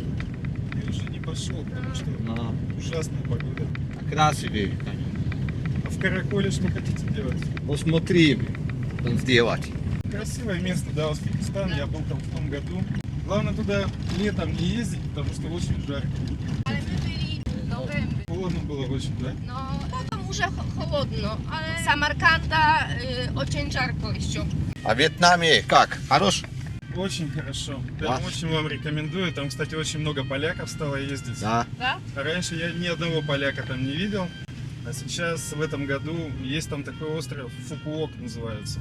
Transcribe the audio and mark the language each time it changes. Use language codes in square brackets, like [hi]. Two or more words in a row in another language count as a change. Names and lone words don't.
[ru] И уже не пошел, потому что ужасная погода. Красивый. А в Караколе что хотите делать? Посмотри, там сделать. Красивое место, да, Узбекистан. Я был там в том году. Главное туда летом не ездить, потому что очень жарко. [pl] Ale my byli w novembru. [ru] Холодно было очень, да? [pl] No, potem [ru] уже холодно, ale Самарканда очень жарко еще. А в Вьетнаме как? Хорош? Очень хорошо. Прям Да. очень вам рекомендую. Там, кстати, очень много поляков стало ездить. Да. Да? А раньше я ни одного поляка там не видел. А сейчас, в этом году, есть там такой остров, Фукуок называется.